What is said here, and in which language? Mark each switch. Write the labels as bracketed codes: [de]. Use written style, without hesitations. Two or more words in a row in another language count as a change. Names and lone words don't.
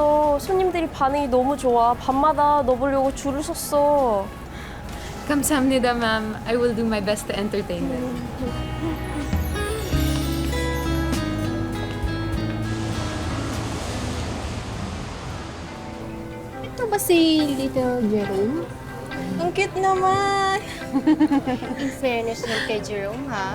[ko] 손님들이 반응이 너무 좋아. 밤마다 너 보려고 줄을 섰어. Kamsahamnida, [en] ma'am. I will do my best to entertain them. [tl] Ito ba si Little Jerome? Ang cute naman. [en] In fairness [tl] naman kay Jerome, ha?